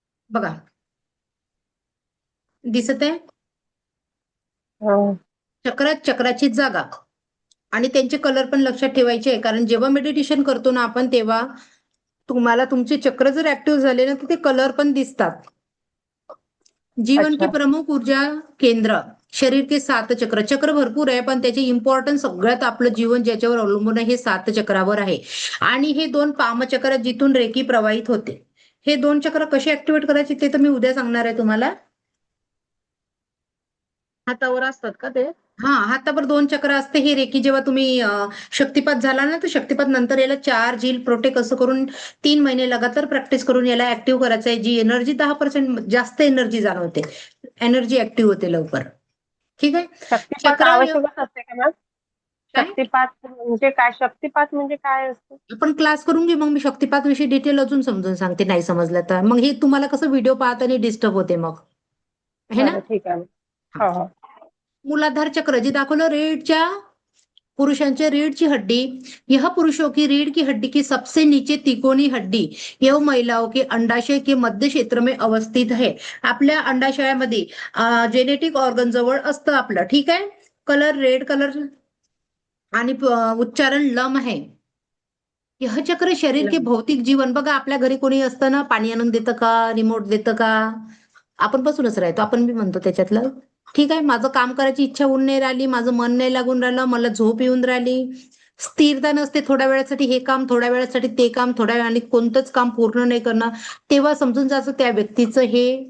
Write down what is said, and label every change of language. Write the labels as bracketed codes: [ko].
[mr] बघा, दिसत आहे चक्राची जागा आणि त्यांचे कलर पण लक्षात ठेवायचे आहे. कारण जेव्हा मेडिटेशन करतो ना आपण तेव्हा तुम्हाला तुमचे चक्र जर ऍक्टिव्ह झाले ना तर ते कलर पण दिसतात. [hi] जीवन के प्रमुख ऊर्जा केंद्र, शरीर के 7 चक्र. [mr] चक्र भरपूर आहे पण त्याचे इम्पॉर्टन्स सगळ्यात आपलं जीवन ज्याच्यावर अवलंबून आहे हे 7 चक्रावर आहे. आणि हे 2 पामचक्र जिथून रेकी प्रवाहित होते. हे 2 चक्र कसे ऍक्टिव्हेट करायचे ते तर मी उद्या सांगणार आहे तुम्हाला. हातावर असतात का ते? हातावर 2 चक्र असते. हे रेकी जेव्हा तुम्ही शक्तिपात झाला ना तर शक्तिपात नंतर याला 4 झील प्रोटेक्ट असं करून 3 महिने लगातार प्रॅक्टिस करून याला ऍक्टिव्ह करायचं आहे. जी एनर्जी 10% जास्त एनर्जी जाणवते, एनर्जी ऍक्टिव्ह होते लवकर. ठीक आहे. शक्तिपात आवश्यकच असते का मॅम? काय? शक्तिपात म्हणजे काय? शक्तिपात म्हणजे काय असतं? आपण क्लास करून घेऊ, मग मी शक्तिपात विषयी डिटेल अजून समजून सांगते नाही समजलं तर. मग हे तुम्हाला कसं व्हिडिओ पाहताना डिस्टर्ब होते मग, है ना. ठीक आहे. हो. मूलाधार चक्र जे दाखवलं रीढ़च्या, [hi] पुरुषांच्या रीढ़ की हड्डी, यह पुरुषों की रीढ़ की हड्डी की सबसे नीचे तिकोनी हड्डी, यह महिलाओं के अंडाशय के मध्य क्षेत्र में अवस्थित है. [mr] आपल्या अंडाशयामध्ये जेनेटिक ऑर्गन जवळ असतं आपलं. ठीक आहे. कलर रेड कलर आणि उच्चारण लम आहे. [hi] यह चक्र शरीर के भौतिक जीवन [mr] बघा आपल्या घरी कोणी असतं ना पाणी आणून देतं का रिमोट देतं का आपण बसूनच राहतो आपण बी म्हणतो त्याच्यातलं ठीक आहे माझं काम करायची इच्छा होऊन नाही राहिली माझं मन नाही लागून राहिलं मला झोप येऊन राहिली स्थिरता नसते थोड्या वेळासाठी हे काम थोड्या वेळासाठी ते काम थोड्या वेळाने कोणतंच काम पूर्ण नाही करणं तेव्हा समजून जायचं त्या व्यक्तीचं हे